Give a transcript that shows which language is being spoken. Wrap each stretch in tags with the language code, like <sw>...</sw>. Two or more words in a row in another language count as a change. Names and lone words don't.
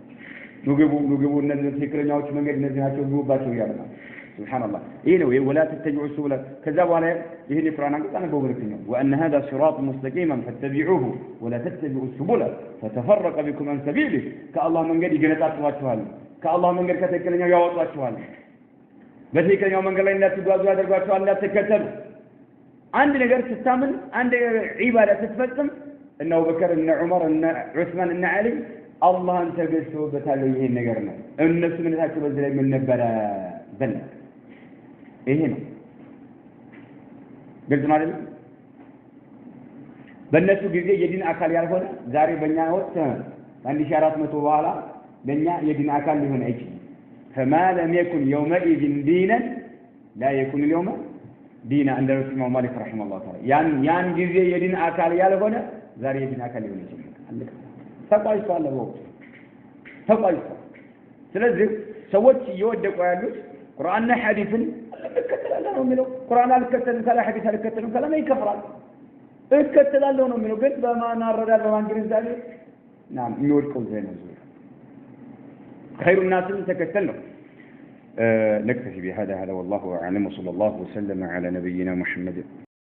<am>ንግቡ እነዚህ ትክክለኛዎች መንገድ እነዚህ ናቸው ግቡባቸው ይላል ሱብሃንአላህ ይሄ ነው</am> <ar>ولا تتبعوا السبل</ar> <am>ከዛ በኋላ ይሄን የቁርአን አንቀጽ ነው በሁለተኛው</am> <ar>وان هذا صراط مستقيما فاتبعوه ولا تتبعوا السبل فتفرق بكم عن سبيله</ar> <am>ከአላህ መንገድ ይገነጣጥሏችኋል ከአላህ መንገድ ከተከለኛው ያወጣችኋል በትክክለኛው መንገድ ላይ እንዳትጓዙ ያደርጓችኋል እንዳትከተሉ አንድ ነገር ስታምን አንድ ዒባዳ ስትፈጽም እነ አቡበከር እነ ዑመር እነ ዑስማን እነ አሊ አላህን ተገዝተውበታል ይሄን ነገር ነው እነሱ ምንታቸው በዚህ ላይ ምን ነበር በል ይሄ ነው ግልጽ ነው አይደል በእነሱ ጊዜ የዲን አካል ያልሆነ ዛሬ በእኛ ወቅት 1400 በኋላ ለኛ የዲን አካል ሊሆን አይችልም</am> <ar>فما لم يكن يومئذ دينا لا يكون اليوم دينا عند الإمام مالك رحمه الله تعالى</ar> <am>ያን ጊዜ የዲን አካል ያልሆነ ዛሬ የዲን አካል ሊሆን ይችላል አለቀ ተቋይቷል ወቅቱ ተቋይቷል ስለዚህ ሰዎች እየወደቁ ያሉት ቁርአንና ሐዲስን እንከተላለን ነው የሚለው ቁርአን አልከተልም ካለ ሐዲስ አልከተልም ካለ ምን ይከፍራል እከተላለሁ ነው የሚለው ግን በማን አረዳድ በማን ግንዛቤ ናም የሚወድቀው ዘይ ነው</am> <ar>خير الناس تكتلوا نكتفي بهذا والله أعلم وصلى الله وسلم على نبينا محمد</ar>